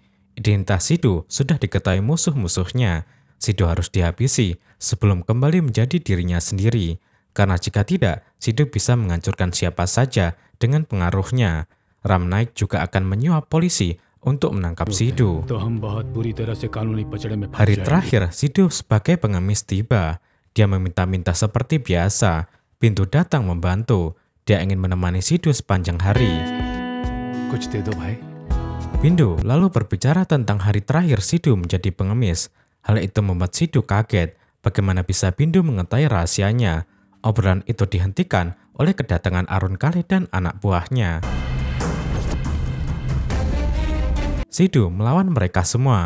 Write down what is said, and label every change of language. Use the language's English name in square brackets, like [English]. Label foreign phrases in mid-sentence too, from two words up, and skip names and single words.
[Indonesian] Identitas Sidhu sudah diketahui musuh-musuhnya. Sidhu harus dihabisi sebelum kembali menjadi dirinya sendiri. Karena jika tidak, Sidhu bisa menghancurkan siapa saja dengan pengaruhnya. Ram Naik juga akan menyuap polisi untuk menangkap Sidu. [Hindi] तो हम बहुत बुरी तरह से कानूनी पचड़े में फंस [Indonesian] Hari [Hindi] जाएंगे। [Indonesian] terakhir, Sidu sebagai pengemis tiba. Dia meminta-minta seperti biasa. Bindu datang membantu. Dia ingin menemani Sidu sepanjang hari. [Hindi] कुछ दे दो भाई। [Indonesian] Bindu lalu berbicara tentang hari terakhir Sidu menjadi pengemis. Hal itu membuat Sidu kaget. Bagaimana bisa Bindu mengetahui rahasianya? Obrolan itu dihentikan oleh kedatangan Arun Kale dan anak buahnya. Sidu melawan mereka semua.